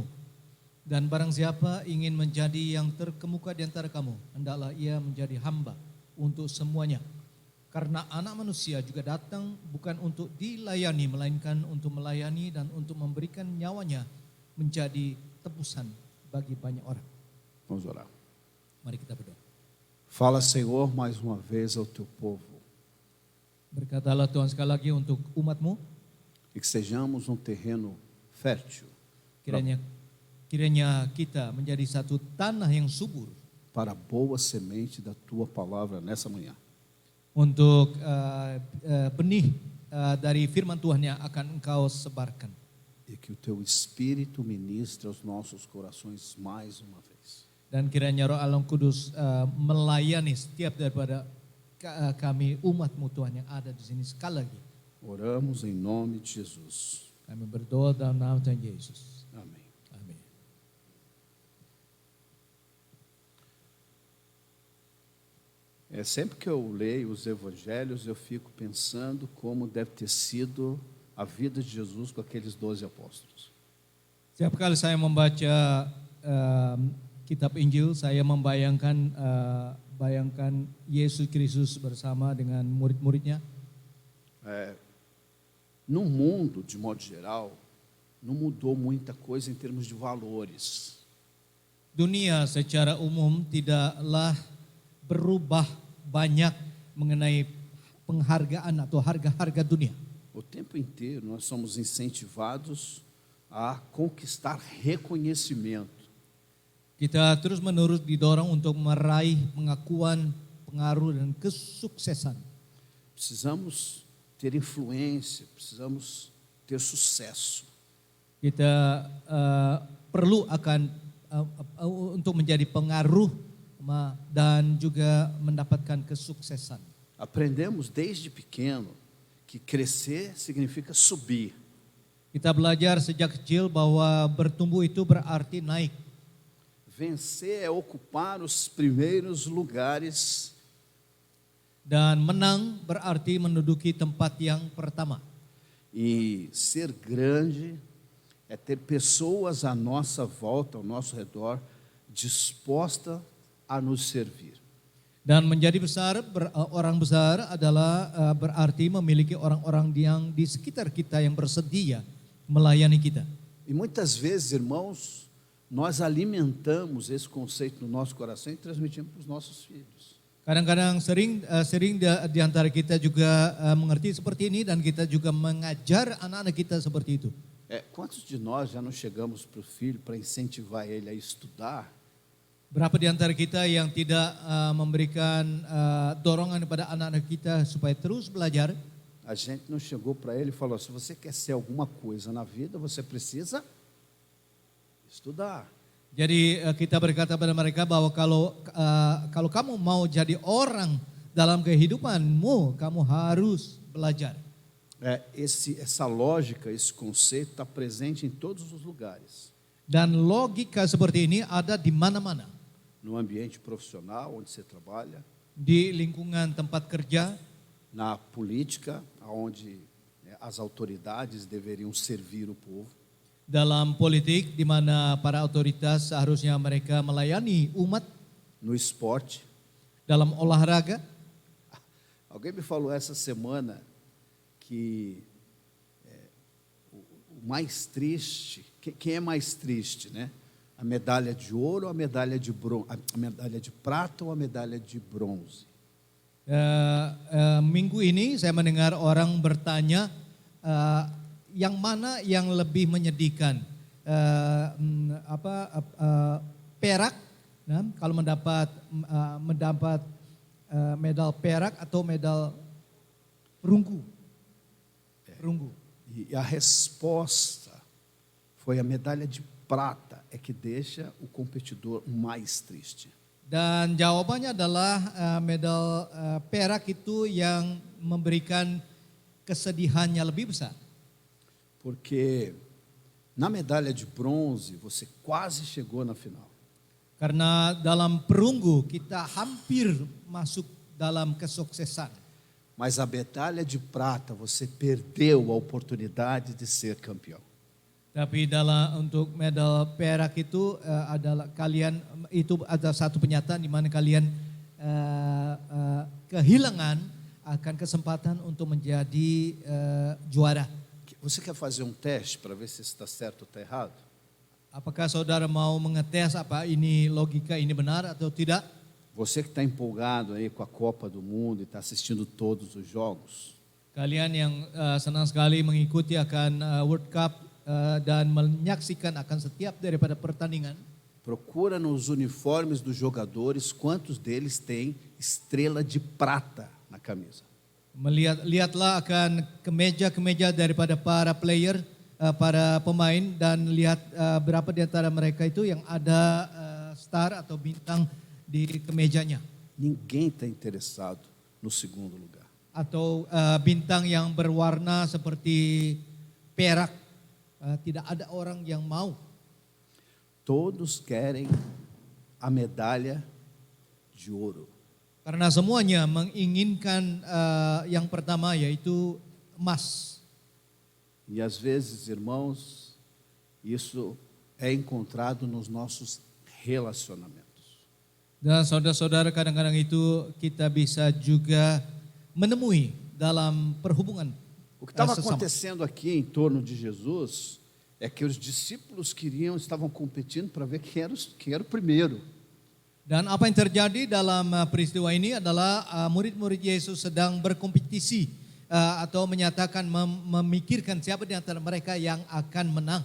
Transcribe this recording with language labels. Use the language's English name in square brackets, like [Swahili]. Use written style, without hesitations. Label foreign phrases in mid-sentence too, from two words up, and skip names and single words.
[Indonesian] Dan barang siapa ingin menjadi yang terkemuka di antara kamu, hendaklah ia menjadi hamba untuk semuanya. Karena anak manusia juga datang bukan untuk dilayani, melainkan untuk melayani dan untuk memberikan nyawanya menjadi tebusan bagi banyak orang. [Portuguese] Vamos orar. [Indonesian] Mari kita berdoa. [Portuguese] Fala, Senhor, mais uma vez ao teu povo. [Indonesian] Berkatalah Tuhan sekali lagi untuk umatmu, [Portuguese] E que sejamos um terreno fértil [Indonesian] kiranya kita menjadi satu tanah yang subur [Portuguese] para a boa semente da tua palavra nessa manhã. [Indonesian] untuk benih dari firman Tuhan yang akan engkau sebarkan. [Portuguese] E que o teu Espírito ministre aos nossos corações mais uma vez. [Indonesian] Dan kiranya Roh Allah Kudus melayani setiap daripada kami umatmu Tuhan yang ada di sini sekali lagi. [Portuguese] Oramos em nome de Jesus. [Indonesian] Kami berdoa dalam nama Tuhan Yesus. [Portuguese] Amém. [Indonesian] Amin. [Portuguese] Sempre que eu leio os evangelhos, eu fico pensando como deve ter sido a vida de Jesus com aqueles 12 apóstolos. [Indonesian] Setiap kali saya membaca kitab Injil, saya membayangkan Yesus Kristus bersama dengan murid-muridnya. [Portuguese] No mundo, de modo geral, não mudou muita coisa em termos de valores. [Indonesian] Dunia secara umum tidaklah berubah banyak mengenai penghargaan atau harga-harga dunia. [Portuguese] O tempo inteiro nós somos incentivados a conquistar reconhecimento. [Indonesian] Kita terus-menerus didorong untuk meraih pengakuan, pengaruh dan kesuksesan. [Portuguese] Precisamos ter influência, precisamos ter sucesso. [Indonesian] Kita perlu untuk menjadi pengaruh dan juga mendapatkan kesuksesan. [Portuguese] Aprendemos desde pequeno que crescer significa subir. [Indonesian] Kita belajar sejak kecil bahwa bertumbuh itu berarti naik. [Portuguese] Vencer é ocupar os primeiros lugares. [Indonesian] Dan menang berarti menduduki tempat yang pertama. [Portuguese] E ser grande é ter pessoas à nossa volta, ao nosso redor, disposta a nos servir. [Indonesian] Dan menjadi besar, orang besar adalah berarti memiliki orang-orang yang di sekitar kita yang bersedia melayani kita. [Portuguese] E muitas vezes, irmãos, nós alimentamos esse conceito no nosso coração e transmitimos para os nossos filhos. [Indonesian] Kadang-kadang sering di antara kita juga mengerti seperti ini dan kita juga mengajar anak-anak kita seperti itu. [Portuguese] Quantos de nós já não chegamos para o filho para incentivar ele a estudar [Indonesian] Berapa di antara kita yang tidak memberikan dorongan kepada anak-anak kita supaya terus belajar? [Portuguese] A gente não chegou para ele e falou: se você quer ser alguma coisa na vida, você precisa estudar. [Indonesian] Jadi kita berkata pada mereka bahwa kalau kamu mau jadi orang dalam kehidupanmu, kamu harus belajar. [Portuguese] Essa lógica, esse conceito está presente em todos os lugares. [Indonesian] Dan logika seperti ini ada di mana-mana. [Portuguese] No ambiente profissional, onde você trabalha, [Indonesian] Di lingkungan tempat kerja, [Portuguese] na política, onde as autoridades deveriam servir o povo, [Indonesian] dalam politik di mana para otoritas seharusnya mereka melayani umat, [Portuguese] no esporte. [Indonesian] dalam olahraga. [Portuguese] Alguém me falou essa semana que o mais triste, quem é mais triste, né? A medalha de ouro ou a medalha de a medalha de prata ou a medalha de bronze? [Indonesian] Minggu ini saya mendengar orang bertanya yang mana yang lebih menyedihkan, perak, nah, kalau mendapat medal perak atau medal perunggu. [Portuguese] E a resposta foi a medalha de prata é que deixa o competidor mais triste. [Indonesian] Dan jawabannya adalah medal perak itu yang memberikan kesedihannya lebih besar. [Portuguese] Porque na medalha de bronze você quase chegou na final. [Indonesian] Karena dalam perunggu kita hampir masuk dalam kesuksesan. [Portuguese] Mas a medalha de prata você perdeu a oportunidade de ser campeão. [Indonesian] Tapi untuk medal perak itu adalah kalian, itu ada satu penyataan di mana kalian kehilangan akan kesempatan untuk menjadi juara. [Portuguese] Você quer fazer um teste para ver se está certo ou está errado? [Indonesian] Apakah saudara mau mengetes apa ini logika ini benar atau tidak? [Portuguese] Você que está empolgado aí com a Copa do Mundo e está assistindo todos os jogos. [Indonesian] Kalian yang senang sekali mengikuti akan [English] World Cup [Indonesian] dan menyaksikan akan setiap daripada pertandingan. [Portuguese] Procura nos uniformes dos jogadores quantos deles têm estrela de prata na camisa. [Indonesian] Lihatlah akan kemeja-kemeja daripada para player, para pemain, dan lihat berapa di antara mereka itu yang ada star atau bintang di kemejanya. [Portuguese] Ninguém está interessado no segundo lugar. [Indonesian] Atau bintang yang berwarna seperti perak. Tidak ada orang yang mau. [Portuguese] Todos querem a medalha de ouro. [Indonesian] Karena semuanya menginginkan yang pertama yaitu emas. [Portuguese] E às vezes, irmãos, isso é encontrado nos nossos relacionamentos. [Indonesian] Dan saudara-saudara, kadang-kadang itu kita bisa juga menemui dalam perhubungan. [Portuguese] O que estava acontecendo aqui em torno de Jesus é que os discípulos estavam competindo para ver quem era o primeiro. [Indonesian] Dan apa yang terjadi dalam peristiwa ini adalah murid-murid Yesus sedang berkompetisi atau menyatakan memikirkan siapa di antara mereka yang akan menang.